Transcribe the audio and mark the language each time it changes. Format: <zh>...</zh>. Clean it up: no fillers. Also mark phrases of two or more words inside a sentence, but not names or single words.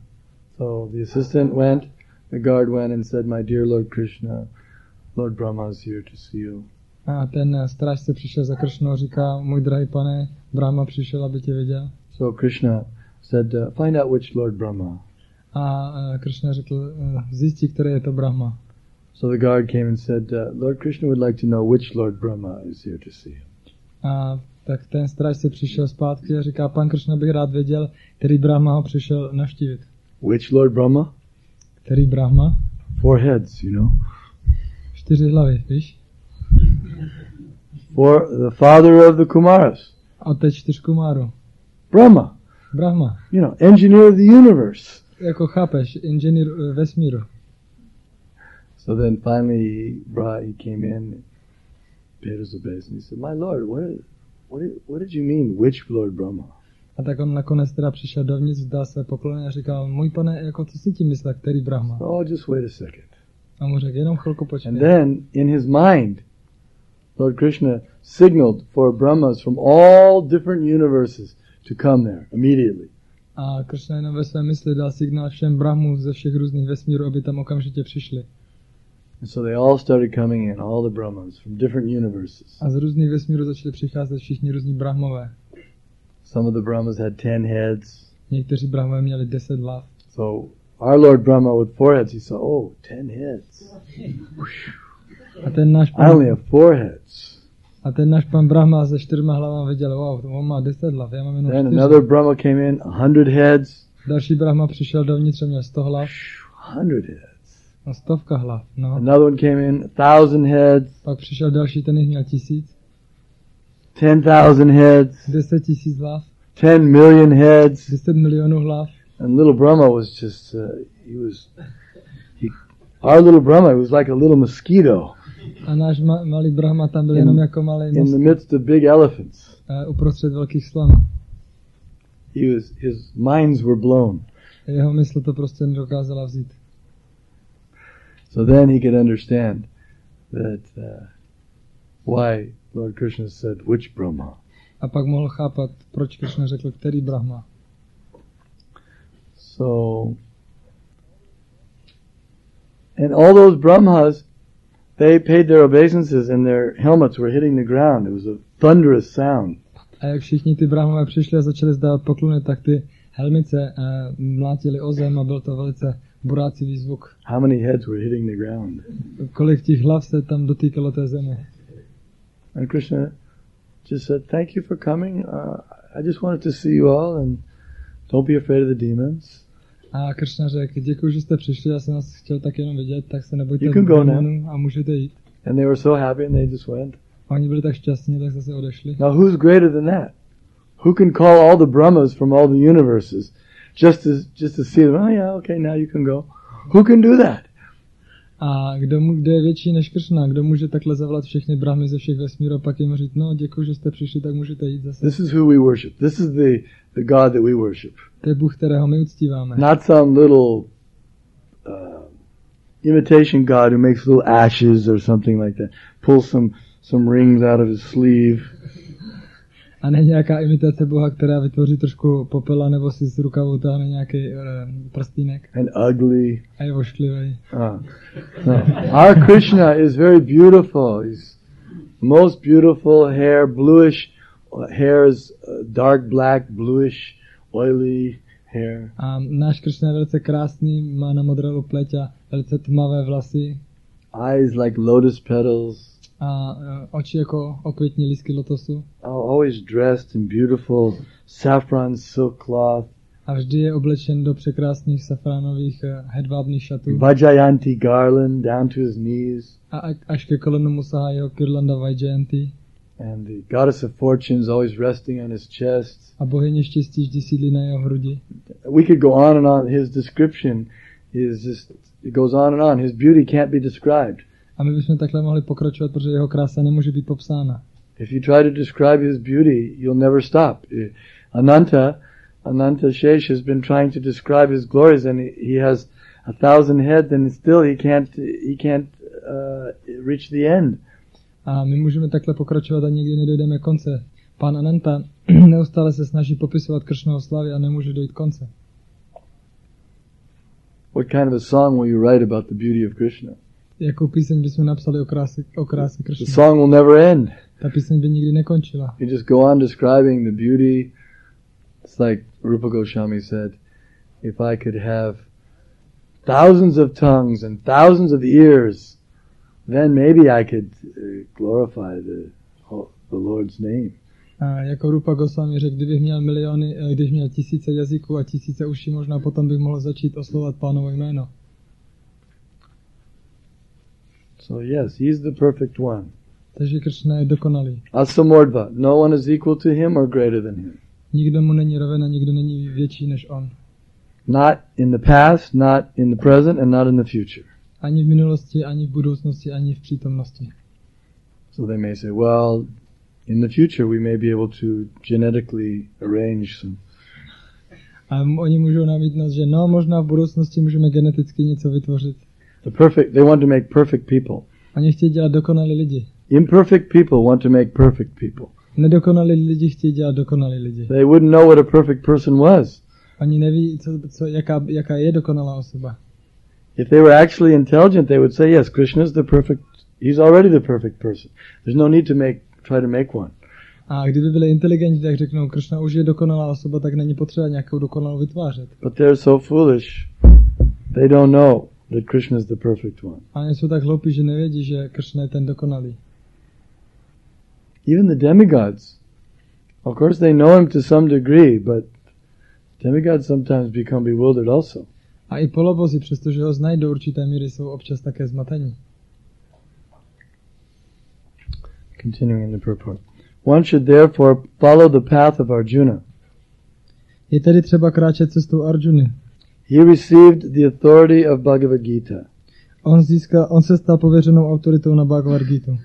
<en>So the assistant went, the guard went and said, "My dear Lord Krishna, Lord Brahma is here to see you."</en> <cs>A ten strážce přišel za Krishnou a říká, můj drahý pane, Brahma přišel, aby tě viděl.</cs> <en>So Krishna said, "Find out which Lord Brahma."</en> <cs>A Krishna řekl, zjistí, který je to Brahma.</cs> <en>So the guard came and said, "Lord Krishna would like to know which Lord Brahma is here to see him."</en> <cs>A tak ten strážce přišel zpátky a říká, pan Krishna bych rád věděl, který Brahma ho přišel navštívit.</cs> <en>Which Lord Brahma?</en> <cs>Který Brahma?</cs> <en>4 heads, you know.</en> <cs>4 hlavy, víš?</cs> <en>The father of the Kumaras.</en> <cs>Otec 4 Kumáru.</cs> <en>Brahma.</en> <cs>Brahma.</cs> <en>You know, engineer of the universe.</en> <cs>Jako chápeš, inženýr vesmíru.</cs> <en>So then finally he came in, paid his obeisance, and he said, "My Lord, what did you mean, which Lord Brahma?"</en> <cs>A tak on nakonec teda přišel dovnitř, vzdal se poklony a říkal, můj pane, jako co si tím myslel, který Brahma?</cs> <en>Oh, just wait a second.</en> <cs>A mu řekl, jenom chvilku počkej.</cs> <en>And then, in his mind, Lord Krishna signaled for Brahmas from all different universes to come there immediately.</en> <cs>A Krishna jenom ve své mysli dal signál všem Brahmů ze všech různých vesmírů, aby tam okamžitě přišli.</cs> <en>And so they all started coming in, all the Brahmas from different universes.</en> <cs>A z různých vesmírů začali přicházet všichni různí Brahmové.</cs> <en>Some of the Brahmas had 10 heads.</en> <cs>Někteří Brahmové měli 10 hlav.</cs> <en>So our Lord Brahma with 4 heads, he saw, oh, 10 heads.</en> <cs>A ten náš</cs> <en>I only have 4 heads.</en> <cs>A ten náš pan Brahma se 4 hlavami viděl, wow, on má 10 hlav, já mám jenom 4.</cs> <en>Then another Brahma came in, 100 heads.</en> <cs>Další Brahma přišel dovnitř a měl 100 hlav.</cs> <en>100 heads.</en> <cs>No 100 hlav, no.</cs> <en>Another one came in, 1,000 heads.</en> <cs>Pak přišel další, ten jich měl 1000.</cs> <en>10,000 heads.</en> <cs>10 000 hlav.</cs> <en>10 million heads.</en> <cs>10 milionů hlav.</cs> <en>And little Brahma was just, our little Brahma was like a little mosquito.</en> <cs>A náš malý Brahma tam byl jenom jako malý</cs> <en>in the midst of big elephants.</en> <cs>Uprostřed velkých slonů.</cs> <en>His minds were blown.</en> <cs>Jeho mysl to prostě nedokázala vzít.</cs> <en>So then he could understand that why Lord Krishna said, which Brahma?</en> <cs>A pak mohl chápat, proč Krishna řekl, který Brahma.</cs> <en>So, and all those Brahmas, they paid their obeisances and their helmets were hitting the ground. It was a thunderous sound.</en> <cs>A jak všichni ty Brahmové přišli a začali zdávat poklony, tak ty helmice mlátily o zem a byl to velice burácivý zvuk.</cs> <en>How many heads were hitting the ground?</en> <cs>Kolik těch hlav se tam dotýkalo té země.</cs> <en>And Krishna just said, thank you for coming. I just wanted to see you all and don't be afraid of the demons.</en> <cs>A Krishna řekl, děkuji, že jste přišli, já jsem vás chtěl tak jenom vidět, tak se nebojte démonů a můžete jít.</cs> <en>And they were so happy and they just went.</en> <cs>A oni byli tak šťastní, tak zase odešli.</cs> <en>Now who's greater than that? Who can call all the Brahmas from all the universes just to see them? Oh yeah, okay, now you can go. Who can do that?</en> <cs>A kdo je větší než Krishna? Kdo může takhle zavolat všechny Brahmy ze všech vesmírů a pak jim říct, no děkuji, že jste přišli, tak můžete jít zase.</cs> <en>This is who we worship. This is the God that we worship.</en> <cs>To je Bůh, kterého my uctíváme.</cs> <en>Not some little imitation God who makes little ashes or something like that. Pulls some some rings out of his sleeve.</en> <cs>A ne nějaká imitace Boha, která vytvoří trošku popela, nebo si z rukavu táhne nějaký prstínek.</cs> <en>And ugly.</en> <cs>A je vošklivý.</cs> <en>No. Our Krishna is very beautiful. He's most beautiful hair, bluish hair is dark black, bluish, oily hair.</en> <cs>A náš Krishna je velice krásný, má na modrou pleť a velice tmavé vlasy.</cs> <en>Eyes like lotus petals.</en> <cs>A oči jako okvětní lístky lotosu.</cs> <en>Always dressed in beautiful saffron silk cloth.</en> <cs>A vždy je oblečen do překrásných safránových hedvábných šatů.</cs> <en>Vajjayanti garland down to his knees.</en> <cs>A až ke kolenu mu sahá jeho kirlanda Vajjayanti.</cs> <en>And the goddess of fortune is always resting on his chest.</en> <cs>A bohyně štěstí vždy sídlí na jeho hrudi.</cs> <en>We could go on and on. His description is just, it goes on and on. His beauty can't be described.</en> <cs>A my bychom takhle mohli pokračovat, protože jeho krása nemůže být popsána.</cs> <en>If you try to describe his beauty, you'll never stop. Ananta Shesh has been trying to describe his glories, and he has 1,000 heads, and still he can't reach the end.</en> <cs>A my můžeme takhle pokračovat a nikdy nedojdeme konce. Pán Ananta neustále se snaží popisovat Kršnovo slávy a nemůže dojít konce.</cs> <en>What kind of a song will you write about the beauty of Krishna?</en> <cs>Jakou píseň bychom napsali o kráse</cs> <en>The</en> <cs>Kršny?</cs> <en>song will never end.</en> <cs>Ta píseň by nikdy nekončila.</cs> <en>You just go on describing the beauty. It's like Rupa Goswami said, if I could have thousands of tongues and thousands of ears, then maybe I could glorify the Lord's name.</en> <cs>A jako Rupa Goswami řekl, kdybych měl miliony, když měl tisíce jazyků a tisíce uší, možná potom bych mohl začít oslovovat Pánovo jméno.</cs> <en>So yes, he's the perfect one.</en> <cs>Takže Kršna je dokonalý.</cs> <en>Asamordva, no one is equal to him or greater than him.</en> <cs>Nikdo mu není roven a nikdo není větší než on.</cs> <en>Not in the past, not in the present, and not in the future.</en> <cs>Ani v minulosti, ani v budoucnosti, ani v přítomnosti.</cs> <en>So they may say, well, in the future we may be able to genetically arrange some.</en> <cs>A oni můžou namítnout, že no, možná v budoucnosti můžeme geneticky něco vytvořit.</cs> <en>They want to make perfect people.</en> <cs>Oni chtějí dělat dokonalí lidi.</cs> <en>Imperfect people want to make perfect people.</en> <cs>Nedokonalí lidi chtějí dělat dokonalí lidi.</cs> <en>They wouldn't know what a perfect person was.</en> <cs>Oni neví, jaká je dokonalá osoba.</cs> <en>If they were actually intelligent, they would say, yes, Krishna is the perfect, he's already the perfect person. There's no need to try to make one.</en> <cs>A kdyby byli inteligentní, tak řeknou, Krishna už je dokonalá osoba, tak není potřeba nějakou dokonalou vytvářet.</cs> <en>But they're so foolish. They don't know that Krishna is the perfect one.</en> <cs>A oni jsou tak hloupí, že nevědí, že Krishna je ten dokonalý.</cs> <en>Even the demigods, of course they know him to some degree, but demigods sometimes become bewildered also.</en> <cs>A i polobozi, přestože ho znají do určité míry, jsou občas také zmatení.</cs> <en>Continuing in the purport. One should therefore follow the path of Arjuna.</en> <cs>Je tedy třeba kráčet cestou Arjuny.</cs> <en>He received the authority of Bhagavad Gita.</en> <cs>On se stal pověřenou autoritou na Bhagavad Gitu.</cs>